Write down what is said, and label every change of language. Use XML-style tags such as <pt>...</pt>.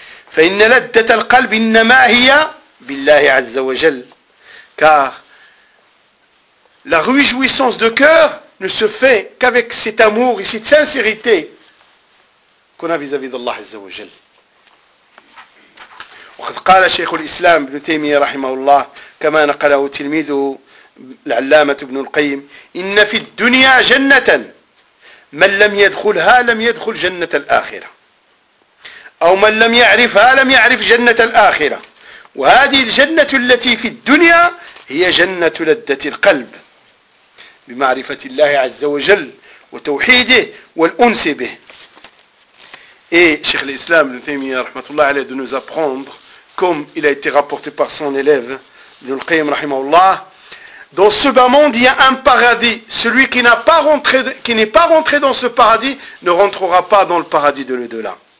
<ar>فَإِنَّ لَدَّةَ الْقَلْبِ إِنَّمَا هِيَا بِاللَّهِ عَزَّ وَجَلْ.</ar> <fr>Car la réjouissance de cœur ne se fait qu'avec cet amour et cette sincérité qu'on a vis-à-vis d'Allah</fr> <ar>عز وجل. وقد قال شيخ الإسلام ابن تيمية رحمه الله كما نقله تلميذه العلامة ابن القيم إن في الدنيا جنة من لم يدخلها لم يدخل جنة الآخرة أو من لم يعرفها لم يعرف جنة الآخرة وهذه الجنة التي في الدنيا هي جنة لذة القلب بمعرفة الله عز وجل وتوحيده والأنس به.</ar> <fr>Et Cheikh l'Islam, ibn Taymiyyah, rahmatullah alayhi, de nous apprendre, comme il a été rapporté par son élève, ibn al-Qayyim, rahimahullah, dans ce bas monde, il y a un paradis. Celui qui n'a pas rentré, qui n'est pas rentré dans ce paradis ne rentrera pas dans le paradis de l'au-delà.</fr>